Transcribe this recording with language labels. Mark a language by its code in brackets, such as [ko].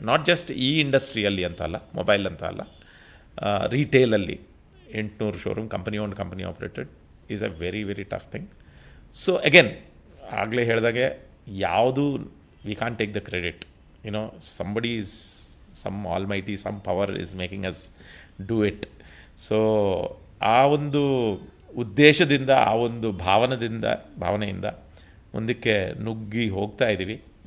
[en] not just [kn] ಈ ಇಂಡಸ್ಟ್ರಿಯಲ್ಲಿ ಅಂತ ಅಲ್ಲ, [en] Mobile ಅಂತ ಅಲ್ಲ, ರಿಟೇಲಲ್ಲಿ 800 showroom company operated is a very very tough thing. So again [kn] ಆಗಲೇ ಹೇಳಿದಾಗೆ ಯಾವುದು [en] We can't take the credit, somebody is, some almighty, some power is making us do it. [kn] So ಆ ಒಂದು ಉದ್ದೇಶದಿಂದ, ಆ ಒಂದು ಭಾವನೆಯಿಂದ ಮುಂದಕ್ಕೆ ನುಗ್ಗಿ ಹೋಗ್ತಾ ಇದ್ದೀವಿ.